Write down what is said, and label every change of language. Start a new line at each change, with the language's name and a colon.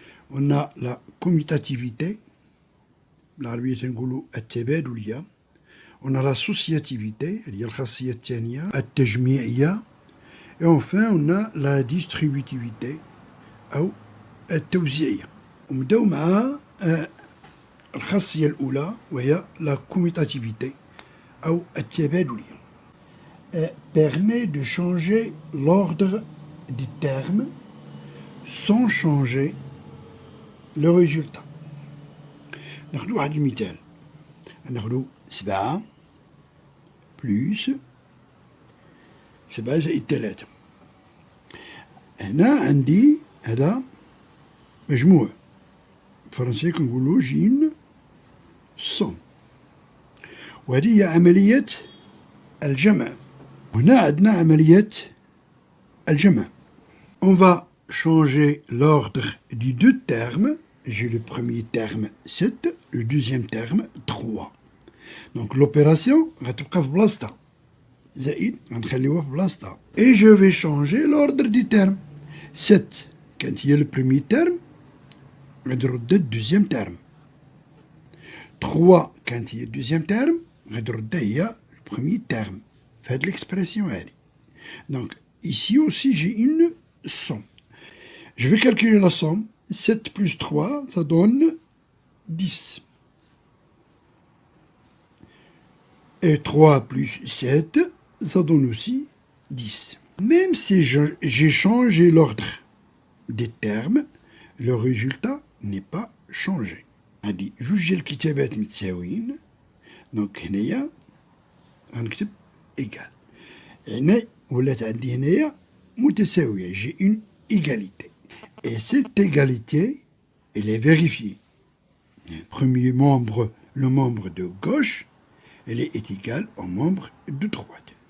French: On a la commutativité,
Arabic: بالعربية تنقولوا التبادلية.
French: On a l'associativité,
Arabic: هي الخاصية الثانية التجميعية.
French: Et enfin on a la distributivité
Arabic: أو التوزيعية. ونبداو مع الخاصية الأولى وهي la commutativité أو التبادلية.
French: Permet de changer l'ordre des termes sans changer le résultat.
Arabic: ناخدو واحد المثال. ناخدو 7 بلس 7 زائد 3. هنا عندي هذا مجموع. بالفرنسية كنقولو جين صوم. وهذه هي عملية الجمع. هنا عندنا عملية الجمع.
French: On va changer l'ordre des deux termes. J'ai le premier terme 7, le deuxième terme 3. Donc l'opération
Arabic: غتبقى في بلاصتها. زائد غنخليوها في بلاصتها.
French: Et je vais changer l'ordre des termes.
Arabic: 7 كانت هي le premier terme غادي نرد الدوزيام تيرم. 3 كانت هي الدوزيام تيرم غادي نردها هي البروميي تيرم في هاد l'expression هادي.
French: Donc ici aussi j'ai une somme. Je vais calculer la somme. 7 plus 3 ça donne 10. Et 3 plus 7 ça donne aussi 10. Même si j'ai changé l'ordre des termes, le résultat n'est pas changé.
Arabic: هادي جوج ديال الكتابات متساويين. دونك هنايا غنكتب إيكال. هنا ولات عندي هنايا متساوية.
French: J'ai une égalité. Et cette égalité, elle est vérifiée. Le premier membre, le membre de gauche, elle est égale au membre de droite.